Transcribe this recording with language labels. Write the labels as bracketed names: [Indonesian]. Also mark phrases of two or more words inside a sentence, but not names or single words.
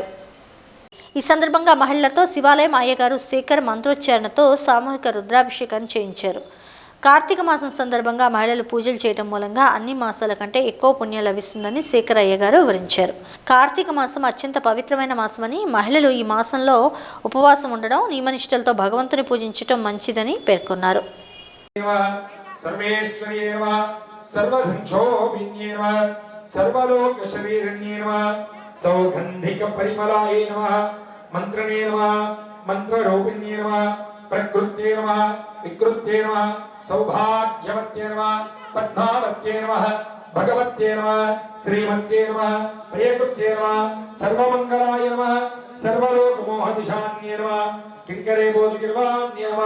[Telugu] ఈ సందర్భంగా మహిళలతో శివాలయం అయ్యగారు శేఖర్ మంత్రోచ్చారణతో సామూహిక రుద్రాభిషేకాన్ని చేయించారు. కార్తీక మాసం సందర్భంగా మహిళలు పూజలు చేయడం మూలంగా అన్ని మాసాల కంటే ఎక్కువ పుణ్యం లభిస్తుందని శేఖర్ అయ్యగారు వివరించారు. కార్తీక మాసం అత్యంత పవిత్రమైన మాసమని, మహిళలు ఈ మాసంలో ఉపవాసం ఉండడం, నియమనిష్టలతో భగవంతుని పూజించడం మంచిదని పేర్కొన్నారు. [Sanskrit] प्रकृत्ये नमः, विकृत्ये नमः, सौभाग्यवत्ये नमः, पद्मावत्ये नमः, भगवत्ये नमः, श्रीमत्ये नमः, प्रियकृत्ये नमः, सर्वमंगलाय नमः, सर्वलोकमोहदिशान्ये नमः, किंकरे बोधिगिर्वाण्ये नमः,